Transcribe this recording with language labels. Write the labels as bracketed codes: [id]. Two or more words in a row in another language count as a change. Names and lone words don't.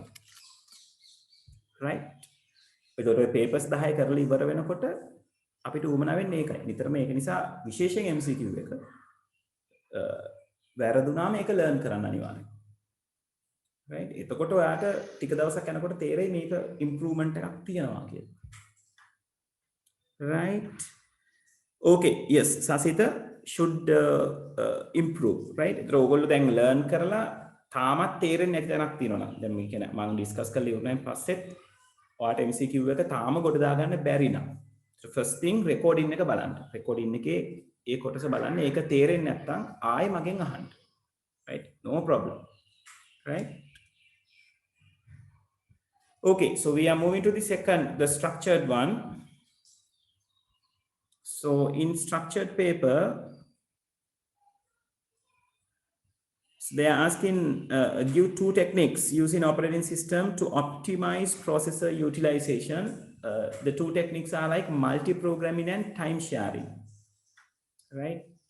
[si] right? ඒකට ඔය papers 10 කරලා ඉවර වෙනකොට අපිට උවමනා වෙන්නේ ඒකයි. නිතරම ඒක නිසා විශේෂයෙන් MCQ එක වැරදුනාම ඒක ලර්න් කරන්න අනිවාර්යයි. right? එතකොට ඔයාට ටික දවසක් යනකොට තේරෙයි මේක improvement එකක් තියෙනවා කියලා. Right? [en] Okay, yes, Sasita should improve, right? [si] ඒතර ඕගොල්ලෝ දැන් learn කරලා තාමත් තේරෙන්නේ නැති තැනක් තියෙනවා නම් දැන් මේ කියන්නේ මම ඩිස්කස් කරලා ඉවරනයින් පස්සෙත් ඔයාට MCQ එක තාම ගොඩ දාගන්න බැරි නම් [en] so first thing recording [si] එක බලන්න. recording එකේ ඒ කොටස බලන්න. ඒක තේරෙන්නේ නැත්නම් ආයෙ මගෙන් අහන්න. [en] Right? No problem. Right? Okay, so we are moving to the second, the structured one. So in structured paper, so they are asking, give two techniques using operating system to optimize processor utilization. The two techniques are like multi-programming and time sharing, right?